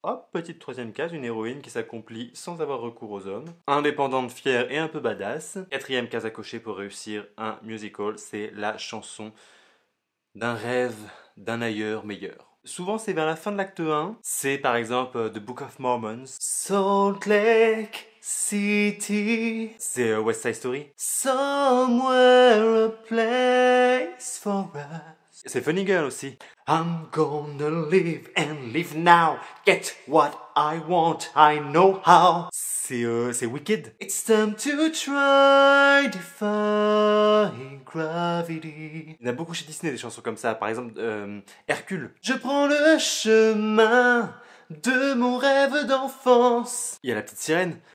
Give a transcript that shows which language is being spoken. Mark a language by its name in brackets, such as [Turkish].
[French] Hop, petite troisième case, une héroïne qui s'accomplit sans avoir recours aux hommes, indépendante, fière et un peu badass. Quatrième case à cocher pour réussir un musical, c'est la chanson d'un rêve, d'un ailleurs meilleur. Souvent, c'est vers la fin de l'acte 1. C'est par exemple The Book of Mormon. Salt Lake City. C'est West Side Story. [English] Somewhere a place for us. [French] C'est Funny Girl aussi. [English] I'm gonna live and live now. Get what I want, I know how. [French] C'est Wicked. [English] It's time to try defying gravity. [French] Il y en a beaucoup chez Disney des chansons comme ça. Par exemple, Hercule. Je prends le chemin de mon rêve d'enfance. Il y a la petite sirène.